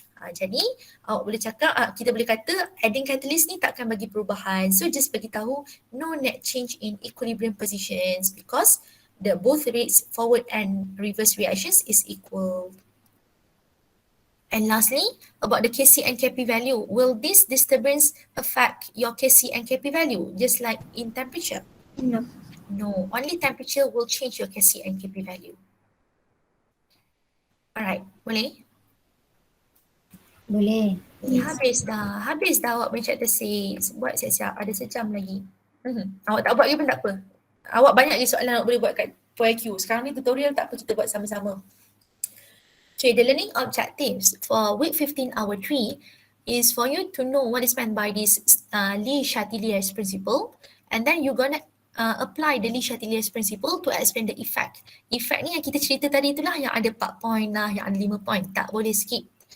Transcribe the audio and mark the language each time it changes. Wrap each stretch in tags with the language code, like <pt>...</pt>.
<ms>Jadi awak boleh cakap, kita boleh kata</ms> <en>adding catalyst</en> <ms>ni takkan bagi perubahan.</ms> <en>So just</en> <ms>bagi tahu</ms> <en>no net change in equilibrium positions because the both rates forward and reverse reactions is equal. And lastly, about the Kc and Kp value, will this disturbance affect your Kc and Kp value just like in temperature? No. No, only temperature will change your Kc and Kp value.</en> <ms>Alright, boleh? Boleh. Habis dah awak baca chapter 6. Buat siap-siap, ada sejam lagi. Awak tak buat lagi pun tak apa. Awak banyak lagi soalan awak boleh buat kat FOIQ. Sekarang ni tutorial tak apa, kita buat sama-sama.</ms> <en>Okay, the learning objectives for week 15 hour 3 is for you to know what is meant by this Lee Chatelier'S principle, and then you're gonna apply the Chatelier'S principle to explain the effect.</en> <ms>Effect ni yang kita cerita tadi itulah yang ada 4 point lah, yang ada 5 point. Tak boleh skip.</ms>